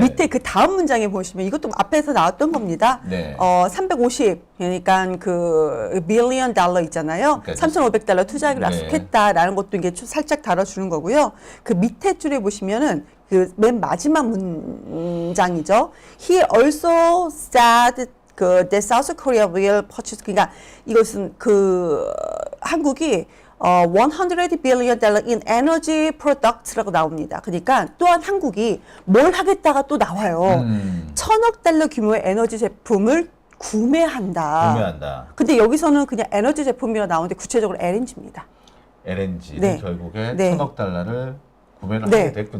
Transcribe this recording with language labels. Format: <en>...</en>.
<ko>밑에 그 다음 문장에 보시면 이것도 앞에서 나왔던 겁니다. 네. 350 그러니까 그 빌리언 달러 있잖아요. 그러니까 3,500달러 투자하기로 네. 약속했다라는 것도 이게 살짝 다뤄주는 거고요. 그 밑에 줄에 보시면은 그 맨 마지막 문장이죠.</ko> <en>He also said that South Korea will purchase 그러니까 이것은 그 한국이 100 billion dollar in energy products라고 나옵니다.</en> <ko>그러니까 또한 한국이 뭘 하겠다가 또 나와요. 1,000억 달러 규모의 에너지 제품을 구매한다. 구매한다. 근데 여기서는 그냥 에너지 제품이라 나오는데 구체적으로 LNG입니다. LNG를 네. 결국에 네. 1,000억 달러를 구매를 네. 하게 됐군요.</ko>